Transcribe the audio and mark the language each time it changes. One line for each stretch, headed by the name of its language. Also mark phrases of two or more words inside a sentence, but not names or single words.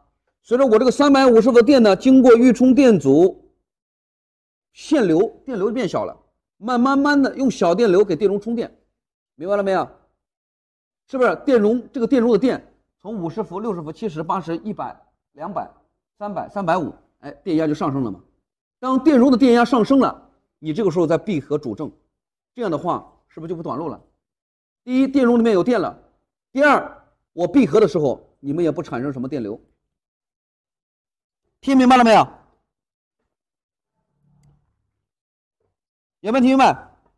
Chinese: 所以說我這個350伏的電呢，經過預充電阻，電流變小了，慢慢的用小電流給電容充電，明白了沒有？是不是這個電容的電從50伏、60伏、70、80、100、200、300、350，哎，電壓就上升了嘛。當電容的電壓上升了，你這個時候再閉合主正，這樣的話。是不是就不短路了？第一，電容裡面有電了；第二，我閉合的時候，你們也不產生什麼電流。聽明白了沒有？有沒有聽明白？